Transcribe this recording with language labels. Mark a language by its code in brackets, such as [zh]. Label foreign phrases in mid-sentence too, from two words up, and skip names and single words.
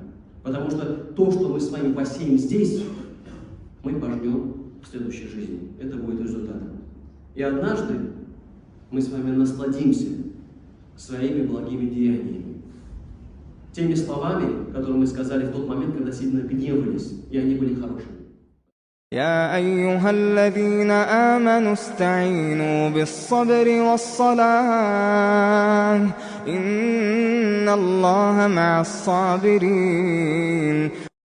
[ru] Потому что то, что мы с вами посеем здесь, мы пожнем в следующей жизни. Это будет результатом. И однажды мы с вами насладимся своими благими деяниями. Теми словами, которые мы сказали в тот момент, когда сильно гневались, и они были хорошими. [ar] يا أيها الذين آمنوا استعينوا بالصبر والصلاة إن الله مع الصابرين